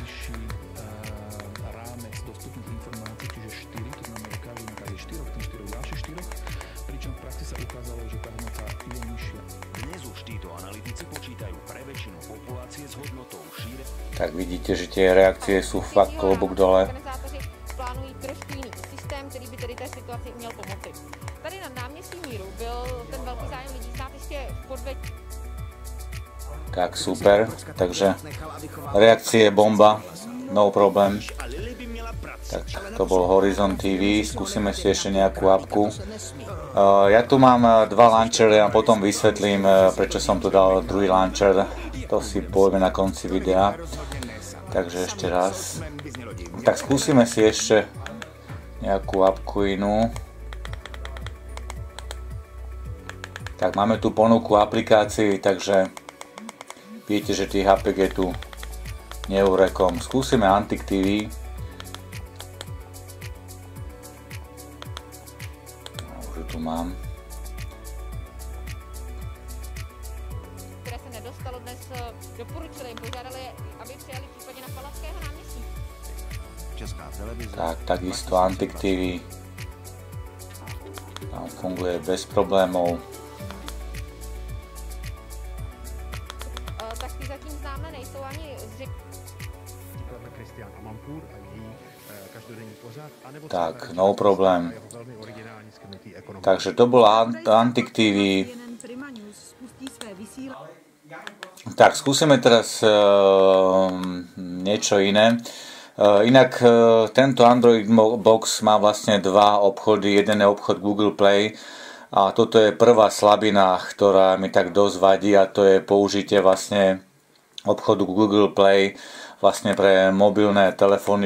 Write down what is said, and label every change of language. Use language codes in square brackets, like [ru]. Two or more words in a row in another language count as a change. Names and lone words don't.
[sk] Tak vidíte, že tie reakcie sú fakt klobúk dole. [cs] Plánují trošku jiný systém, který by tedy té situaci měl pomoci. Tady na náměstí Míru byl ten velký zájem lidí znát ještě v podvětí. [sk] Tak super, takže reakcie bomba, no problém. Tak to bol Horizon TV, skúsime si ešte nejakú apku. Ja tu mám dva launchery a potom vysvetlím, prečo som tu dal druhý launcher. To si povieme na konci videa. Takže ešte raz. Tak skúsime si ešte nejakú apku inú. Tak máme tu ponuku aplikácií, takže viete, že tých apek je tu neurekom. Skúsime Antik TV. Už tu mám. [cs] Které se nedostalo dnes, doporučili jim, požádali, aby přijali případně na Palackého náměstí. [sk] Tak, takisto Antik TV. Tam funguje bez problémov. [cs] Tak ty zatím známe nejsou ani [sk] Tak, no problém. Takže to bola Antik TV. Tak, skúsime teraz niečo iné. Inak tento Android Box má vlastne dva obchody. Jeden je obchod Google Play a toto je prvá slabina, ktorá mi tak dosť vadí, a to je použitie vlastne obchodu Google Play vlastne pre mobilné telefóny.